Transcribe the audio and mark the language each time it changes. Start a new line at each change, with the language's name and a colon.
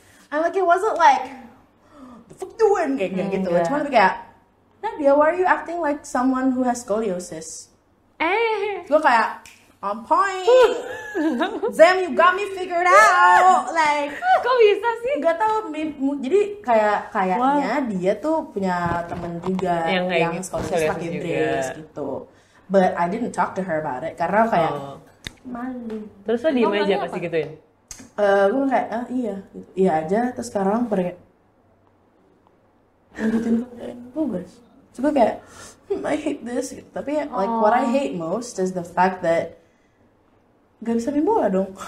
English: I'm like it wasn't like the fuck doing
Indonesian: kayak gitu. Cuma lebih kayak
English: Nadia, why are you acting like someone who has scoliosis?
Indonesian: Gue kayak
English: on point. Zam, you got me figured out. Like,
Indonesian: kok bisa sih? gak tau. Jadi kayaknya dia tuh punya temen juga yang scoliosis pakai brace gitu.
English: But I didn't talk to her about it
Indonesian: karena kayak malu. Terus lo diem aja pasti gituin? Gue kayak iya aja. Terus sekarang pada lanjutin tugas. Terus gue kayak
English: I hate this
Indonesian: gitu. Tapi
English: like what I hate most is the fact that
Indonesian: gak bisa main bola dong.